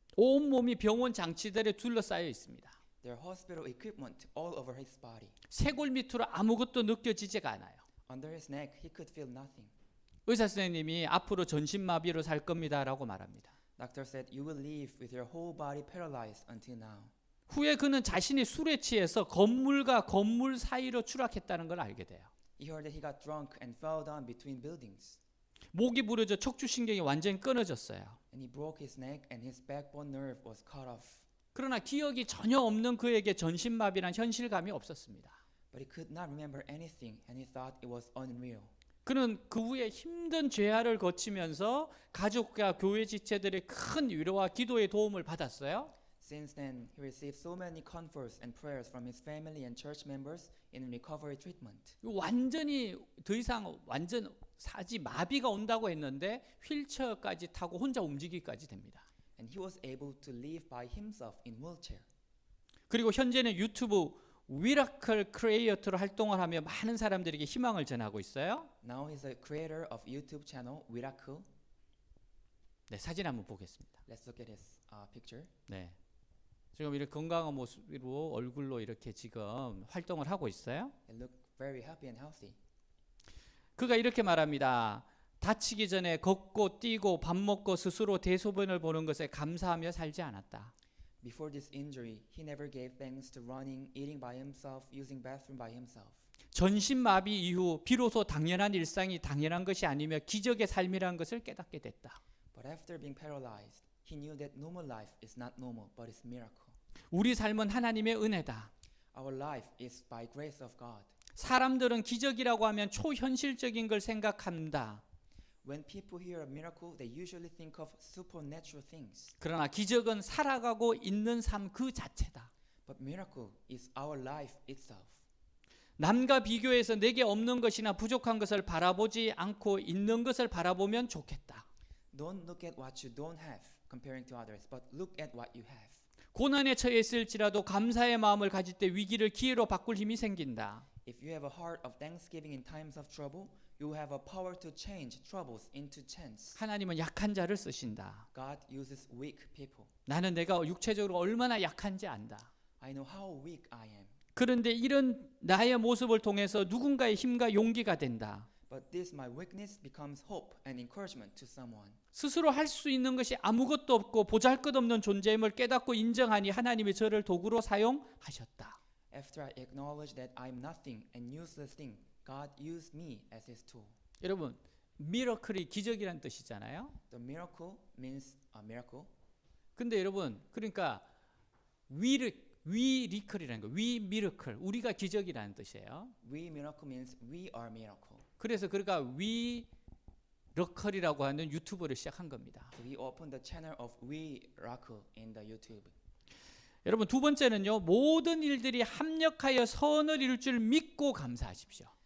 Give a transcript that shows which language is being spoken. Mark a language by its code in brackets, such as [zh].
[ko] 온 몸이 병원 장치들에 둘러싸여 있습니다. [en] There are hospital equipment all over his body. [ko] 쇄골 밑으로 아무것도 느껴지지가 않아요. [en] Under his neck, he could feel nothing. [ko] 의사 선생님이 앞으로 전신마비로 살 겁니다라고 말합니다. [en] Doctor said, you will live with your whole body paralyzed until now. [ko] 후에 그는 자신이 술에 취해서 건물과 건물 사이로 추락했다는 걸 알게 돼요. [en] He heard that he got drunk and fell down between buildings. [ko] 목이 부러져 척추신경이 완전히 끊어졌어요. [en] And he broke his neck and his backbone nerve was cut off. [ko] 그러나 기억이 전혀 없는 그에게 전신마비란 현실감이 없었습니다. [en] But he could not remember anything, and he thought it was unreal. [ko] 그는 그 후에 힘든 죄화를 거치면서 가족과 교회 지체들의 큰 위로와 기도의 도움을 받았어요. [en] Since then, he received so many comforts and prayers from his family and church members in recovery treatment. [ko] 완전히 더 이상 완전 사지 마비가 온다고 했는데 휠체어까지 타고 혼자 움직이기까지 됩니다. [en] And he was able to live by himself in wheelchair. [ko] 그리고 현재는 유튜브 미라클 크리에이터로 활동을 하며 많은 사람들에게 희망을 전하고 있어요. [en] Now he's a creator of YouTube channel Miracle. [ko] 네, 사진 한번 보겠습니다. [en] Let's look at his picture. [ko] 네, 지금 이렇게 건강한 모습으로 얼굴로 이렇게 지금 활동을 하고 있어요. [en] He looked very happy and healthy. [ko] 그가 이렇게 말합니다. 다치기 전에 걷고 뛰고 밥 먹고 스스로 대소변을 보는 것에 감사하며 살지 않았다. [en] Before this injury, he never gave thanks to running, eating by himself, using bathroom by himself. [ko] 전신마비 이후 비로소 당연한 일상이 당연한 것이 아니며 기적의 삶이라는 것을 깨닫게 됐다. [en] But after being paralyzed, he knew that normal life is not normal, but it's miracle. [ko] 우리 삶은 하나님의 은혜다. [en] Our life is by grace of God. [ko] 사람들은 기적이라고 하면 초현실적인 걸 생각한다. [en] When people hear a miracle, they usually think of supernatural things. [ko] 그러나 기적은 살아가고 있는 삶 그 자체다. [en] But miracle is our life itself. [ko] 남과 비교해서 내게 없는 것이나 부족한 것을 바라보지 않고 있는 것을 바라보면 좋겠다. [en] Don't look at what you don't have comparing to others, but look at what you have. [ko] 고난에 처해 있을지라도 감사의 마음을 가질 때 위기를 기회로 바꿀 힘이 생긴다. [en] If you have a heart of thanksgiving in times of trouble, you have a power to change troubles into chance. [ko] 하나님은 약한 자를 쓰신다. [en] God uses weak people. [ko] 나는 내가 육체적으로 얼마나 약한지 안다. [en] I know how weak I am. [ko] 그런데 이런 나의 모습을 통해서 누군가의 힘과 용기가 된다. [en] But this my weakness becomes hope and encouragement to someone. [ko] 스스로 할 수 있는 것이 아무것도 없고 보잘것없는 존재임을 깨닫고 인정하니 하나님이 저를 도구로 사용하셨다. [en] After I acknowledge that I am nothing and useless thing, God used me as His tool. [ko] 여러분, 미러클이 기적이란 뜻이잖아요. [en] The miracle means a miracle. [ko] 근데 여러분, 그러니까 위리클이라는 거, 위 미러클, 우리가 기적이라는 뜻이에요. [en] We miracle means we are miracle. [ko] 그래서 그가 위러클이라고 하는 유튜브를 시작한 겁니다. [en] So we opened the channel of We Miracle in the YouTube. [ko] 여러분, 두 번째는요, 모든 일들이 합력하여 선을 이룰 줄 믿고 감사하십시오.